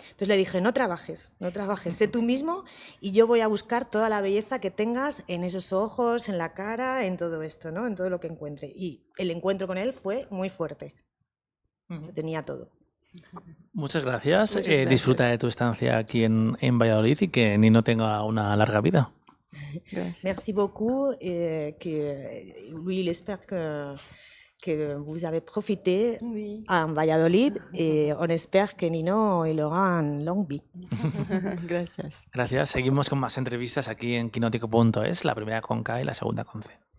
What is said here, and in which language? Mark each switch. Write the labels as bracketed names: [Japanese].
[Spanish] Entonces le dije, no trabajes, sé tú mismo y yo voy a buscar toda la belleza que tengas en esos ojos, en la cara, en todo esto, ¿no? En todo lo que encuentre. Y el encuentro con él fue muy fuerte. Lo tenía todo. Muchas gracias. Muchas gracias. Disfruta de tu estancia aquí en Valladolid y que Nino tenga una larga vida. Gracias. [French] Merci beaucoup. Lui, il espère que vous avez profité en Valladolid et on espère que Nino il aura une longue vie. [Spanish] Gracias. Gracias. Seguimos con más entrevistas aquí en Quinótico.es, la primera con K y la segunda con C.